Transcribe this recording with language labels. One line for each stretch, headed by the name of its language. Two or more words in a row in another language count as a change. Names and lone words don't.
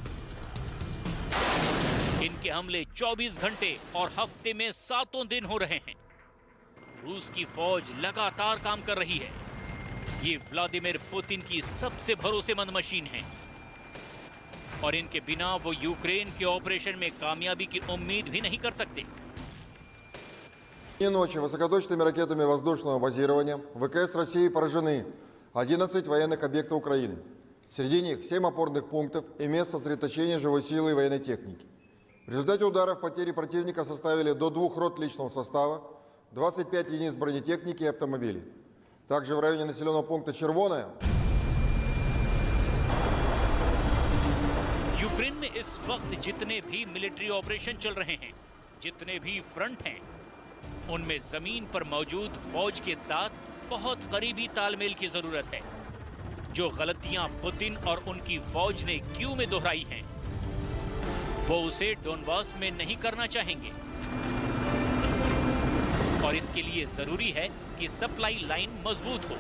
Hindi: इनके हमले 24 घंटे और हफ्ते में 7 दिन हो रहे हैं। रूस की फौज लगातार काम कर रही है। ये व्लादिमीर पुतिन की सबसे भरोसेमंद मशीन है और इनके बिना वो यूक्रेन के ऑपरेशन में कामयाबी की उम्मीद भी नहीं कर सकते।
Russian: И ночи высокоточными ракетами воздушного базирования ВКС России поражены 11 военных объектов Украины. Среди них 7 опорных пунктов и мест сосредоточения живой силы и военной техники. В результате ударов потери противника составили до 2 рот личного состава, 25 единиц бронетехники и автомобилей. Также в районе населенного пункта Червоное
Hindi: यूक्रेन में इस वक्त जितने भी मिलिट्री ऑपरेशन चल रहे हैं, जितने भी फ्रंट हैं, उनमें जमीन पर मौजूद फौज के साथ बहुत करीबी तालमेल की जरूरत है। जो गलतियां पुतिन और उनकी फौज ने कीव में दोहराई हैं, वो उसे डोनबास में नहीं करना चाहेंगे और इसके लिए जरूरी है कि सप्लाई लाइन मजबूत हो।